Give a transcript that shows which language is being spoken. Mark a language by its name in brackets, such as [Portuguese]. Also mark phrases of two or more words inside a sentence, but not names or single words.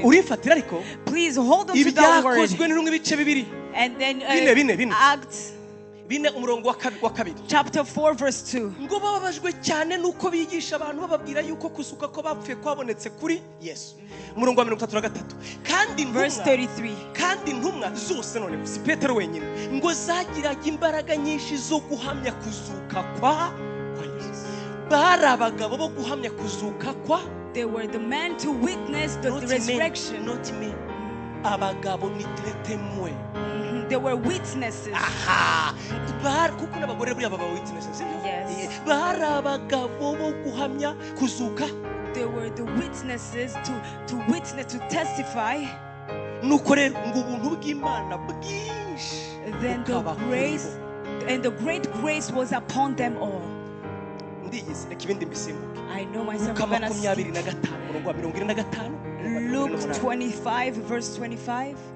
[English] Please hold on to that word. And then Acts chapter 4 verse 2. Verse 33. [Rundi] Kandi intumwa zose none si Petero wenyine ngo zagiraga imbaraga nyinshi zo guhamya kuzuka kwa Yesu. Barabagabo bo guhamya kuzuka kwa. [English] They were the men to witness the resurrection. Not me. [Rundi] Abagabo ni témoins. [English] They were witnesses. [Rundi] Aha. Kuko n'abagore buri aba witnesses. [English] Yes. [Rundi] Barabagabo bo guhamya kuzuka. [English] They were the witnesses to witness, to testify. Then the grace and the great grace was upon them all. I know myself. Luke 25 verse 25.